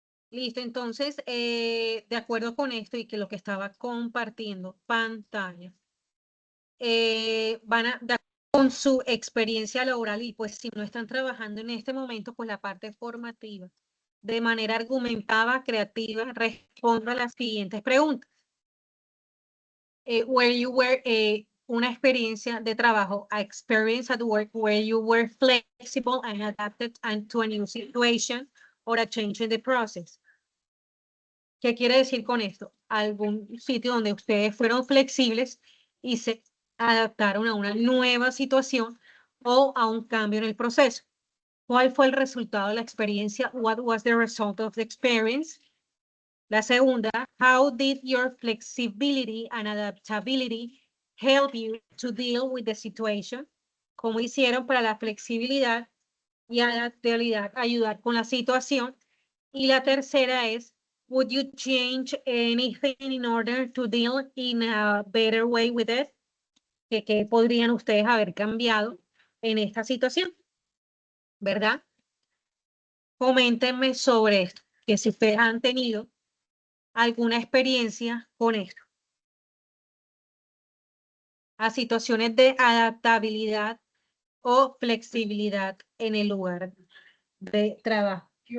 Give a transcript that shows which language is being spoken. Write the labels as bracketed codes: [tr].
[es] Listo, entonces, de acuerdo con esto y que lo que estaba compartiendo pantalla, van a, de acuerdo con su experiencia laboral y pues si no están trabajando en este momento, pues la parte formativa, de manera argumentada, creativa, responda a las siguientes preguntas. [en] Where you were, [es] una experiencia de trabajo, [en] a experience at work where you were flexible and adapted to a new situation or a change in the process. [es] ¿Qué quiere decir con esto? Algún sitio donde ustedes fueron flexibles y se adaptaron a una nueva situación o a un cambio en el proceso. ¿Cuál fue el resultado de la experiencia? [en] What was the result of the experience? La segunda, how did your flexibility and adaptability help you to deal with the situation? [es] ¿Cómo hicieron para la flexibilidad y adaptabilidad ayudar con la situación? Y la tercera es, [en] would you change anything in order to deal in a better way with it? [es] ¿Qué podrían ustedes haber cambiado en esta situación? ¿Verdad? Coméntenme sobre esto, que si ustedes han tenido alguna experiencia con esto. A situaciones de adaptabilidad o flexibilidad en el lugar de trabajo.